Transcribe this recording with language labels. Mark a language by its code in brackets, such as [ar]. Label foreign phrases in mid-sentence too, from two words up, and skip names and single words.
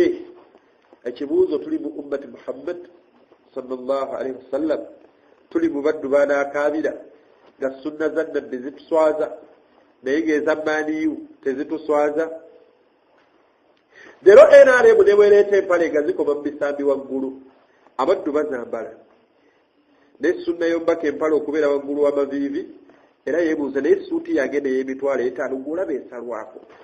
[lg] Ekibuuzo, tuli mu [ar] أمة محمد صلى الله عليه وسلم, [lg] tuli mu baddu baanaakaabira nga sunna za nabbi zituswaza naye ng'ezammaaniyu tezituswaza. Leero NRM ne bwereeta empale nga zikoma mu bisambi waggulu, abaddu bazambala. Naye sunna y'omubaka empale okubeera waggulu w'amaviivi, era yeebuuza naye suuti yange n'ey'emitwalo 5 gw'olaba esalwako.